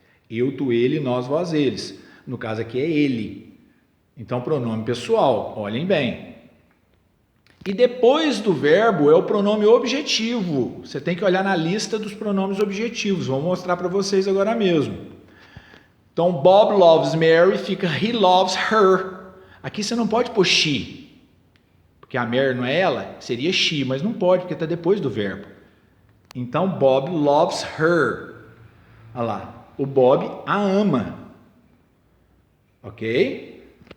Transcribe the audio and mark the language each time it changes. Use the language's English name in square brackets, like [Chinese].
[Portuguese] Eu, tu, ele, nós, vós, eles. No caso aqui é ele. Então, pronome pessoal. Olhem bem. E depois do verbo é o pronome objetivo. Você tem que olhar na lista dos pronomes objetivos. Vou mostrar para vocês agora mesmo. Então, [English] Bob loves Mary, [Portuguese] fica [English] he loves her. [Portuguese] Aqui você não pode pôr she. Porque a Mary não é ela, seria she, mas não pode, porque está depois do verbo. Então, [English] Bob loves her. [Portuguese] Olha lá. O Bob a ama, ok?